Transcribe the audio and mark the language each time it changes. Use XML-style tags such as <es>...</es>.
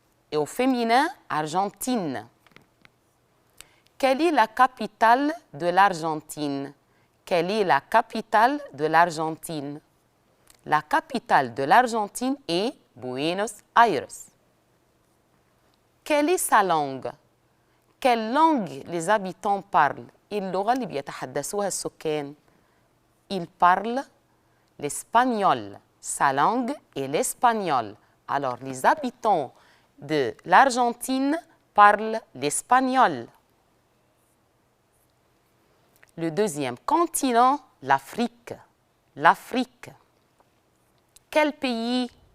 <fr>Et au féminin, argentine. Quelle est la capitale de l'Argentine? La capitale de l'Argentine est Buenos Aires. Quelle est sa langue? Quelle langue les habitants parlent?</fr> <ar>اللغة اللي بيتحدثوها السكان.</ar> <fr>Ils parlent l'espagnol. Sa langue est l'espagnol. Alors, les habitants de l'Argentine parlent l'espagnol. Le deuxième continent, l'Afrique. L'Afrique. Quel pays?</fr>